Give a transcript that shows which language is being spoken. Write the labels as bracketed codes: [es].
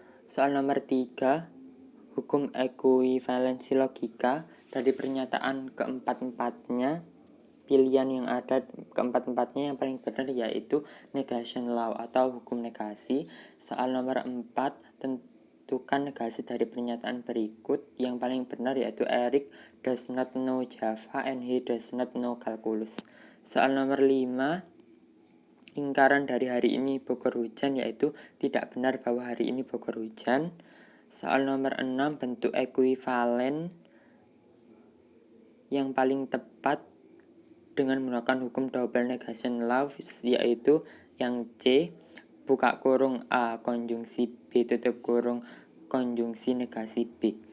[id] Soal nomor 3, hukum ekuivalensi logika. Dari pernyataan keempat-empatnya, pilihan yang ada keempat-empatnya yang paling benar yaitu negation law atau hukum negasi. Soal nomor 4, tentukan negasi dari pernyataan berikut. Yang paling benar yaitu [en] Eric does not know Java and he does not know calculus. [id] Soal nomor 5, ingkaran dari hari ini Bogor hujan yaitu tidak benar bahwa hari ini Bogor hujan. Soal nomor 6, bentuk ekuivalen yang paling tepat dengan menggunakan hukum double negation law yaitu yang C buka kurung A konjungsi B tutup kurung konjungsi negasi B.